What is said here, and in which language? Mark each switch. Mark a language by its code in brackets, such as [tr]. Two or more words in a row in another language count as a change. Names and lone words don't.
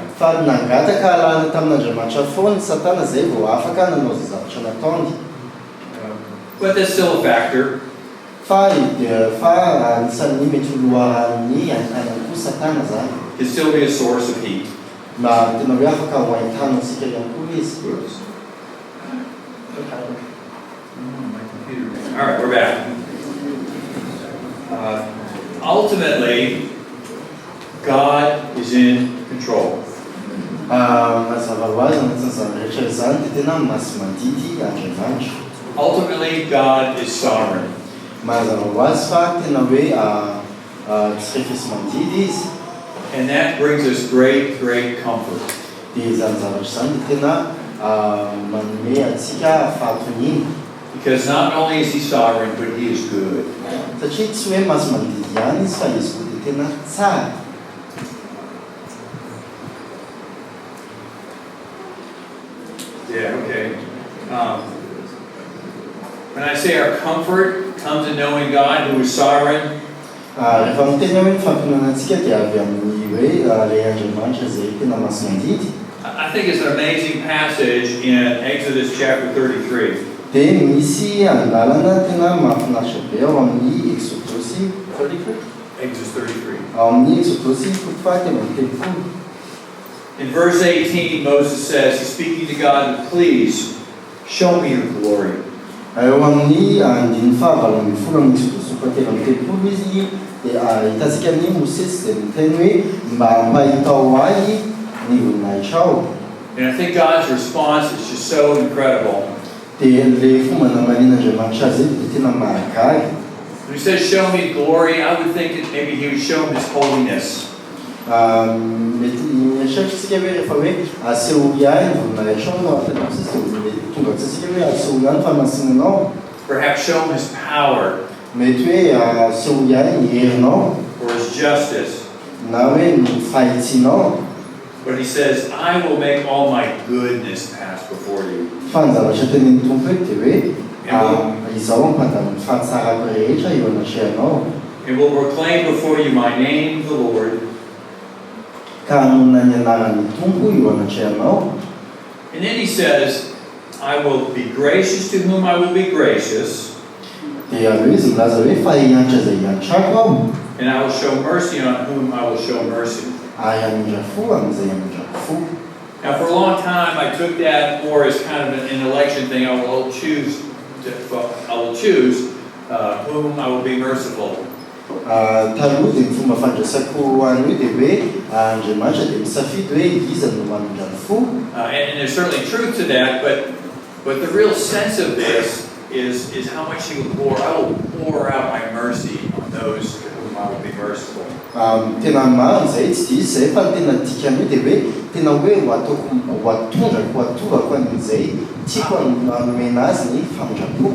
[mg] Fa nangataka alana tamin'Andriamanitra foana Satana zay vao afaka nanao izay zavatra nataony. [en] But that's still a factor. [mg] Fa anisan'ny mety loharan'ny haintany koa Satana zany. [en] It can still be a source of heat. [mg] Ma tena hoe afaka ho haintanantsika ihany koa izy. [en] All right, we're back. Ultimately, God is in control. [mg] Mazava ho azy anatin'ny zavatra izany dia tena masimandidy Andriamanitra. [en] Ultimately, God is sovereign. [mg] Mazava ho azy fa tena hoe tsy refesy mandidy izy. [en] And that brings us great, great comfort. [mg] Dia izany zavatra izany dia tena manome antsika fahatonina. [en] Because not only is he sovereign, but he is good. [mg] Satria tsy hoe mahazo mandidy ihany izy fa izy koa dia tena tsara. [en] Yeah, okay. When I say our comfort comes in knowing God who is sovereign, [mg] Rehefa miteny hoe fampihinana antsika dia avy amin'ny hoe ilay Andriamanitra izay tena mahazo mandidy. [en] I think it's an amazing passage in Exodus chapter 33. [mg] Dia misy andalana tena mahafinaritra be ao amin'ny Exodosy 33. [en] Exodus 33. [mg] Ao amin'ny Exodosy 33. [en] In verse 18, Moses says, he's speaking to God, please show me your glory. [mg] Eo amin'ny andiny fahavalon'ny folo amin'ny Exodosy 33 izy dia hitantsika ny Mosesy dia miteny hoe mba hampahitao ahy ny voninahitra ao. [en] And I think God's response is just so incredible. [mg] Dia ilay fomba namanin'Andriamanitra azy dia tena mahagaga. [en] When he says show me glory, I would think that maybe he would show him his holiness. [mg] Mety mieritreritra hoe rehefa hoe asehoy ahy ny voninahitra ao no atena Mosesy dia tonga antsika hoe asehoy ihany famasinanao. [en] Perhaps show him his power. [mg] Mety hoe asehoy ahy ny herinao. [en] Or his justice. [mg] Na hoe ny fahitsinao. [en] But he says, I will make all my goodness pass before you. [mg] Fa ny zavatra tenen'ny Tompo dia hoe izaho ampandamina ny fahatsarako rehetra eo anatrehanao. [en] And will proclaim before you my name, the Lord. [mg] Ka hanonona ny anaran'ny Tompo eo anatrehanao. [en] And then he says, I will be gracious to whom I will be gracious. [mg] Dia aleo izy milaza hoe fa hiantra izay hiantrako ao. [en] And I will show mercy on whom I will show mercy. [mg] Ary hamindrafo amin'izay hamindrafo. [en] Now, for a long time, I took that more as kind of an election thing. I will choose whom I will be merciful. [mg] Taloha dia ny fomba fandraisako an'io dia hoe Andriamanitra dia misafidy hoe iza no hamindrafo. [en] And there's certainly truth to that, but the real sense of this is how much he will pour. I will pour out my mercy on those to whom I will be merciful. [mg] Tena marina izay tsy dia izay fa tena dikany dia hoe tena hoe ho atondrako an'izay tiako hanomena azy ny famindrapoko.